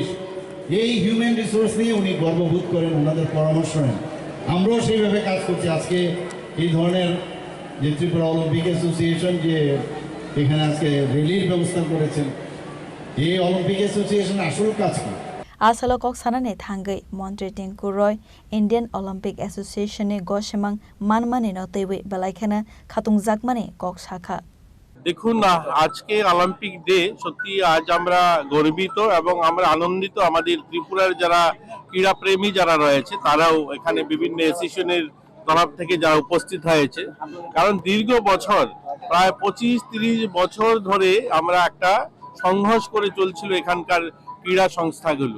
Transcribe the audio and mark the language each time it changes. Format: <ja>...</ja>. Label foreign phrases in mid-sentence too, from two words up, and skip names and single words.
<bn>এই হিউম্যান রিসোর্স নিয়ে উনি গর্ববোধ করেন, ওনাদের পরামর্শ নেন। আমরাও সেইভাবে কাজ করছি। আজকে এই ধরনের যে ত্রিপুরা অলিম্পিক অ্যাসোসিয়েশন যে এখানে আজকে র্যালির ব্যবস্থা করেছেন, এই অলিম্পিক অ্যাসোসিয়েশন আসল কাজ কি?</bn> <trp>Asalo kok sanane thangai Montri Tinku Roy Indian Olympic Association ne goshimang manmani no tewi belaikana khatung jakmani kok shakha.</trp> <bn>দেখুন, আজকে অলিম্পিক ডে, সত্যি আজ আমরা গর্বিত এবং আমরা আনন্দিত। আমাদের ত্রিপুরার যারা ক্রীড়াপ্রেমী যারা রয়েছে তারাও এখানে বিভিন্ন অ্যাসোসিয়েশনের তরফ থেকে যারা উপস্থিত হয়েছে, কারণ দীর্ঘ বছর প্রায় 25-30 বছর ধরে আমরা একটা সংঘর্ষ করে চলছিল এখানকার ক্রীড়া সংস্থাগুলো।</bn>